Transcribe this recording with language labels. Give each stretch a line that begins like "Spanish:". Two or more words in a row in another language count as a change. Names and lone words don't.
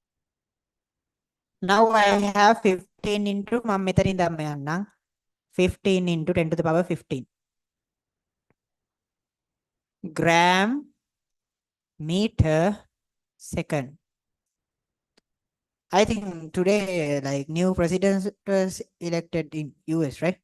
English: Now I have 15 into
Sinhala: මම මෙතනින් දැම්ම යන්නම්.
English: 15 into 10 to the power 15. Gram meter second. I think today, like new president was elected in US, right?